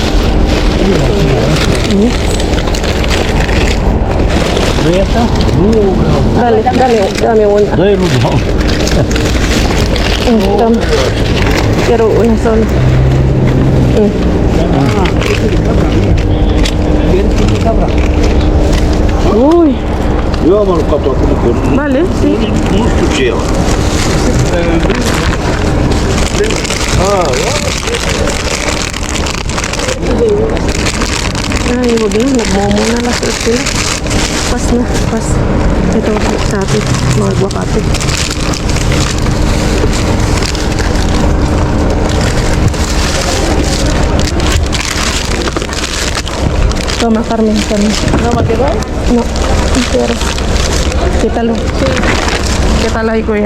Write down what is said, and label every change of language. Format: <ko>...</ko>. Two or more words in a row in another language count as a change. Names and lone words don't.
<es>¿Ya está? Dame una. Toma. Quiero una sola. Uy,</es> <fi>Joo, mä oon katsoa kun</fi> <es>vale, sí.</es> <fi>mustuksia on.</fi> <tl>Ay, huwag na. Nagmomo na lang sila. Pas na, pas. Ito, sa atin. Mga aguacate.</tl> <es>Toma, Carmen, Carmen. ¿No me quedó? No, no quiero. Quítalo. Quítalo ahí, kuya.</es>